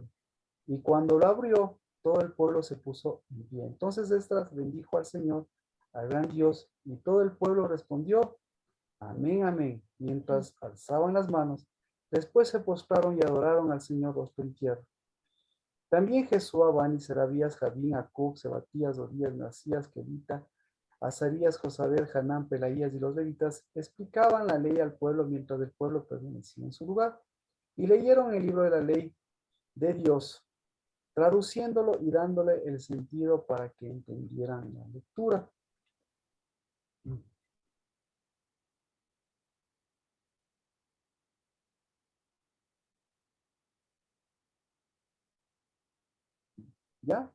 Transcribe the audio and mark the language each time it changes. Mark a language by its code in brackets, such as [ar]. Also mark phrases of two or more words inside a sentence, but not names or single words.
[es] Y cuando lo abrió, todo el pueblo se puso en pie. Entonces Esdras bendijo al Señor, al gran Dios, y todo el pueblo respondió, amén, amén, mientras alzaban las manos. Después se postraron y adoraron al Señor rostro en tierra. También Jesúa, Bani, Serabías, Jabín, Acub, Sebatías, Odías, Masías, Kelita, Azarías, Josabel, Hanán, Pelaías y los levitas explicaban la ley al pueblo mientras el pueblo permanecía en su lugar. Y leyeron el libro de la ley de Dios, traduciéndolo y dándole el sentido para que entendieran la lectura. ¿Ya?